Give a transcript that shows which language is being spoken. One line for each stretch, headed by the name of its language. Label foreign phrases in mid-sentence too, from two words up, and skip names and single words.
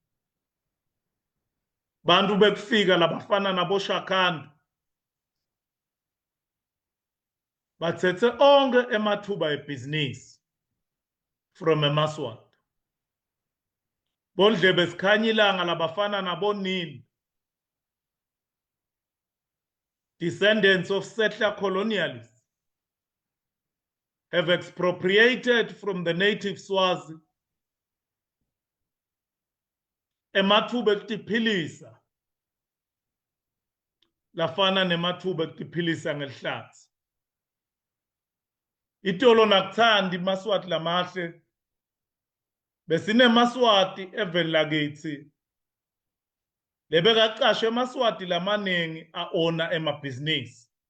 Swati: Bantu bekufika labafana nabo Shakhandu bathethe onke emathuba ebhizinisi from eMaswati. Bondlebe sikhanya ilanga labafana nabo Nini,
English: descendants of settler colonialists, have expropriated from the native Swazi
Swati: emathuba ekutiphilisa lafana nemathuba ekutiphilisa ngelihlathi. Itolo nakuthandi Maswati lamahle besine Maswati eveni lakithi lebekaqashe Maswati lamaningi aona emabhizinisi.